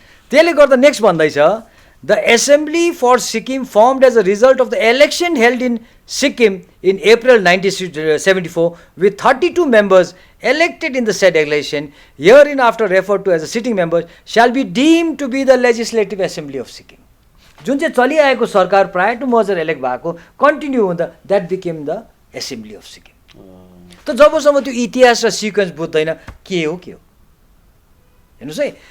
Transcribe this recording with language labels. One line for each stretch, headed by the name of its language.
Nepali: त्यसले गर्दा
English: next
Nepali: भन्दैछ
English: The assembly for Sikkim formed as a result of the election held in Sikkim in April 1974 with 32 members elected in the said election hereinafter referred to as the sitting members shall be deemed to be the legislative assembly of Sikkim।
Nepali: जुन चाहिँ चलिआएको सरकार
English: prior to merger elect
Nepali: भएको
English: continue
Nepali: हुँदा
English: That became the assembly of Sikkim.
Nepali: त जबसम्म त्यो इतिहास र सिक्वेन्स बुझ्दैन के हो हेर्नुहोस् है।